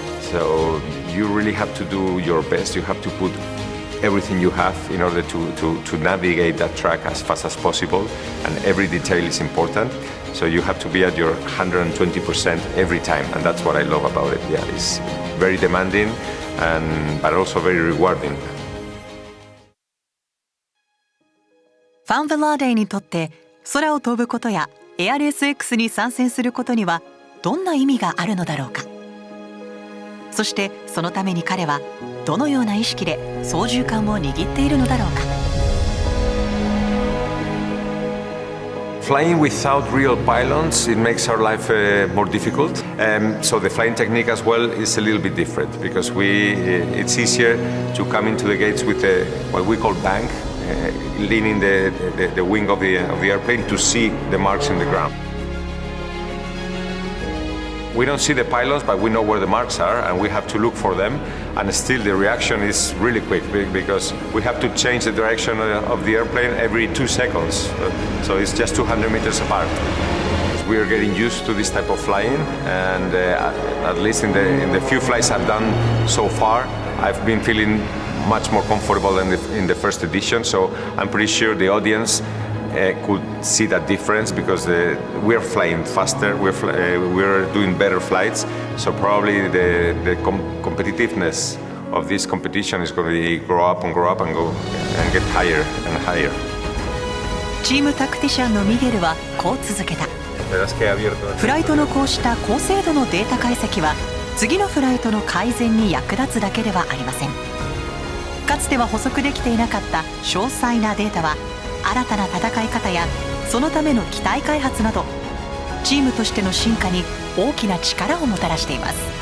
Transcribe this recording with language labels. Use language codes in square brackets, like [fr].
[en] So you really have to do your best. You have to put everything you have in order to navigate that track as fast as possible, and every detail is important. So you have to be at your 120% every time, and that's what I love about it. Yeah, it's very demanding, but also very rewarding. [ja] ファン・ヴェラーデイにとって空を飛ぶことやエアレース X に参戦することにはどんな意味があるのだろうか。そしてそのために彼はどのような意識で操縦桿を握っているのだろうか。 [en] Flying without real pilots, it makes our life more difficult. So the flying technique as well is a little bit different because it's easier to come into the gates with what we call bank, leaning the wing of the airplane to see the marks in the ground. We don't see the pylons, but we know where the marks are, and we have to look for them. And still, the reaction is really quick because we have to change the direction of the airplane every 2 seconds. So it's just 200 meters apart. We are getting used to this type of flying, and at least in the few flights I've done so far, I've been feeling much more comfortable than in the first edition. So I'm pretty sure the audience could see that difference because we're flying faster, we're doing better flights, so probably the competitiveness of this competition is going to grow up and go and get higher and higher. [ja] チームタクティシャンのミゲルはこう続けた。フライトのこうした高精度のデータ解析は次のフライトの改善に役立つだけではありません。かつては補足できていなかった詳細なデータは新たな戦い方やそのための機体開発などチームとしての進化に大きな力をもたらしています。